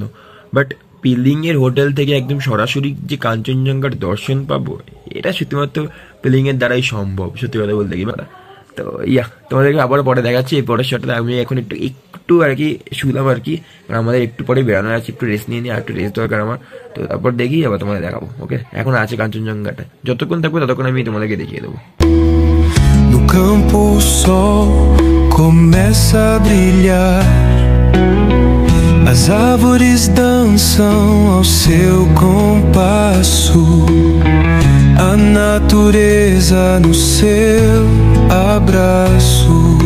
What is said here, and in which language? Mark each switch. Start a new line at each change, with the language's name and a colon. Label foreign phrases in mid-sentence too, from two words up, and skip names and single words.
Bangla: বাট পেলিং এর হোটেল থেকে একদম সরাসরি যে কাঞ্চনজঙ্ঘার দর্শন পাবো, এটা শুধুমাত্র পেলিং এর দ্বারাই সম্ভব, সত্যি কথা বলতে কি। তো তোমাদেরকে আবার পরে দেখাচ্ছি। এই পরের শটটা আমি এখন একটু আর কি শুলাম আর কি, আমাদের একটু পরে বেড়ানো আছে, একটু রেস্ট নিয়ে আর একটু রেস্ট দরকার আমার। তো তারপর দেখি আবার তোমাদের দেখাবো। ওকে, এখন আছে কাঞ্চনজঙ্ঘাটা, যতক্ষণ থাকবে ততক্ষণ আমি তোমাদেরকে দেখিয়ে দেবো।
Portuguese: No campo o sol começa a brilhar, as árvores dançam ao seu compasso, a natureza no seu abraço.